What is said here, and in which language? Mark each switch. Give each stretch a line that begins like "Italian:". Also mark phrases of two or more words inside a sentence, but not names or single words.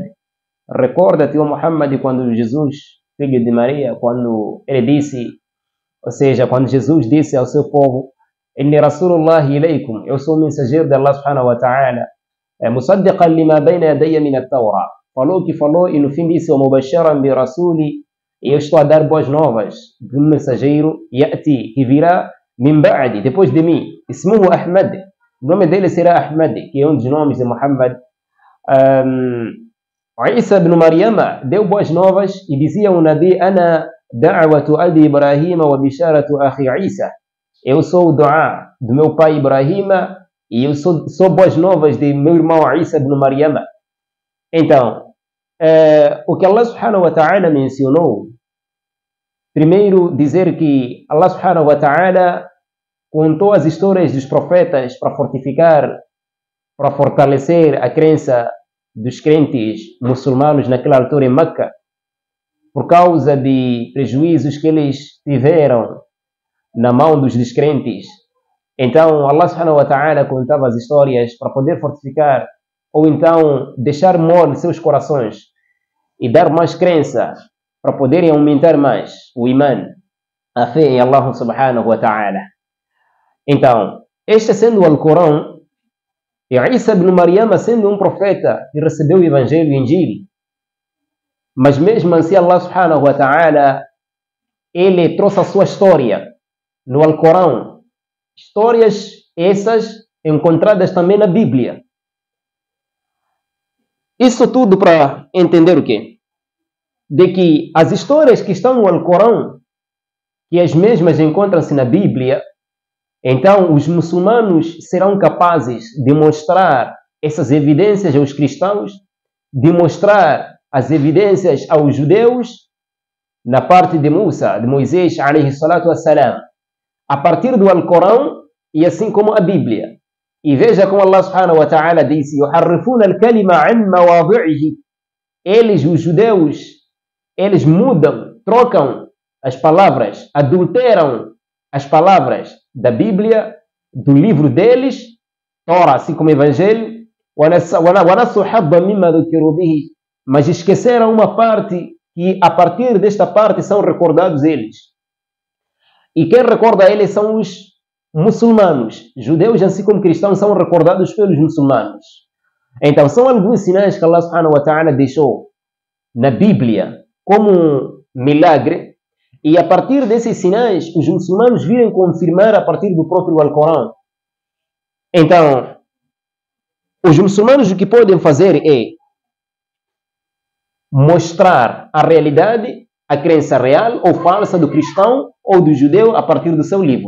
Portuguese: Recorda-te, ó Muhammad, quando Jesus, filho de Maria, quando ele disse, ou seja, quando Jesus disse ao seu povo:
Arabic: إني رسول الله إليكم,
Portuguese: eu sou o mensageiro de Allah
Arabic: سبحانه وتعالى, مصدقا لما بين يدي من التوراة.
Portuguese: Falou que falou e no fim disse:
Arabic: ومبشرا برسول,
Portuguese: e eu estou a dar boas novas de um mensageiro, Ya'ti, que virá,
Arabic: من بعدي,
Portuguese: depois de mim,
Arabic: اسمه أحمد,
Portuguese: o nome dele será Ahmad, que é um dos nomes de Muhammad. Isa ibn Maryam deu boas novas e dizia o Nabi:
Arabic: أنا دعوة أبي إبراهيم وبشارة أخي عيسى,
Portuguese: eu sou o dua do meu pai Ibrahim e eu sou boas novas de meu irmão
Arabic: عيسى ابن مريم.
Portuguese: Então, o que Allah
Arabic: سبحانه وتعالى
Portuguese: mencionou, primeiro dizer que Allah
Arabic: سبحانه وتعالى
Portuguese: contou as histórias dos profetas para fortificar, para fortalecer a crença dos crentes muçulmanos naquela altura em Meca, por causa de prejuízos que eles tiveram na mão dos descrentes. Então Allah
Arabic: سبحانه وتعالى
Portuguese: contava as histórias para poder fortificar, ou então deixar mole seus corações e dar mais crença para poderem aumentar mais o iman, a fé em Allah
Arabic: سبحانه وتعالى.
Portuguese: Então, este sendo o Alcorão, e
Arabic: عيسى ابن مريم
Portuguese: sendo um profeta que recebeu o Evangelho e o Injil, mas mesmo assim Allah
Arabic: سبحانه وتعالى,
Portuguese: ele trouxe a sua história no Alcorão, histórias essas encontradas também na Bíblia. Isso tudo para entender o quê? De que as histórias que estão no Alcorão, que as mesmas encontram-se na Bíblia, então os muçulmanos serão capazes de mostrar essas evidências aos cristãos, de mostrar as evidências aos judeus, na parte de Musa, de Moisés,
Arabic: عليه الصلاة والسلام,
Portuguese: a partir do Alcorão e assim como a Bíblia. E veja como Allah
Arabic: سبحانه وتعالى
Portuguese: disse:
Arabic: يُحَرِّفُونَ الْكَلِمَ عَنْ مَوَاضِعِهِ.
Portuguese: Eles, os judeus, eles mudam, trocam as palavras, adulteram as palavras da Bíblia, do livro deles, Torá, assim como o Evangelho,
Arabic: وَنَسُوا حَظًّا مِمَّا ذُكِّرُوا بِهِ.
Portuguese: Mas esqueceram uma parte, que a partir desta parte são recordados eles. E quem recorda eles são os muçulmanos. Judeus, assim como cristãos, são recordados pelos muçulmanos. Então, são alguns sinais que Allah
Arabic: سبحانه وتعالى
Portuguese: deixou na Bíblia como um milagre, e a partir desses sinais, os muçulmanos virem confirmar a partir do próprio Alcorão. Então, os muçulmanos o que podem fazer é mostrar a realidade, a crença real ou falsa do cristão ou do judeu a partir do seu livro.